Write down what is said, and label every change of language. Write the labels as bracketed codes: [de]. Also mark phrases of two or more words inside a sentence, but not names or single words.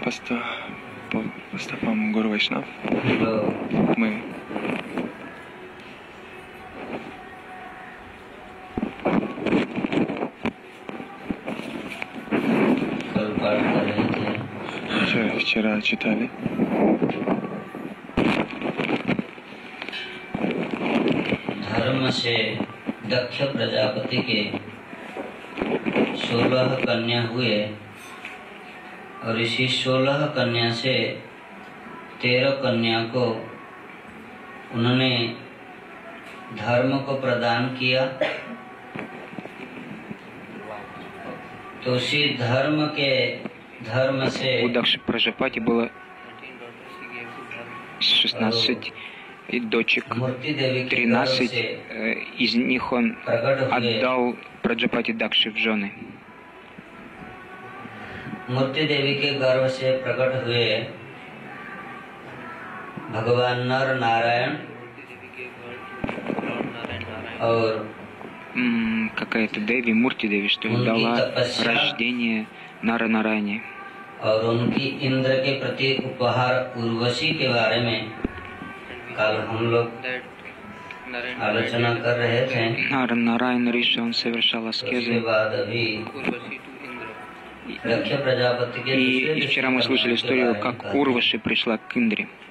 [ru] поступам Гуру Вайшнав, мы [hi] कल पाठ कर रहे थे। [ru] вчера читали [hi] धर्म से दक्ष प्रजापति के 16 कन्या हुए और इसी 16 कन्या से 13 कन्या को उन्होंने धर्म को प्रदान किया। तो उसी धर्म से [ru] у Дакши Праджапати было 16 дочек, 13 из них он отдал Праджапати Дакши в жены. [hi] मूर्ति देवी के गर्भ से प्रकट हुए भगवान नर नारायण और [ru] какая-то Деви, Мурти Деви, что ли, дала рождение Нара Нарайне. [hi] और उनकी इंद्र के प्रति उपहार उर्वशी के बारे में कल हम लोग आलोचना कर रहे थे। [ru] Нара Нарайна Риша, он совершал [hi] उसके [ru] аскезы. [hi] बाद अभी दक्ष प्रजापति के [ru] И вчера мы слышали историю, как Урваши пришла к Индре.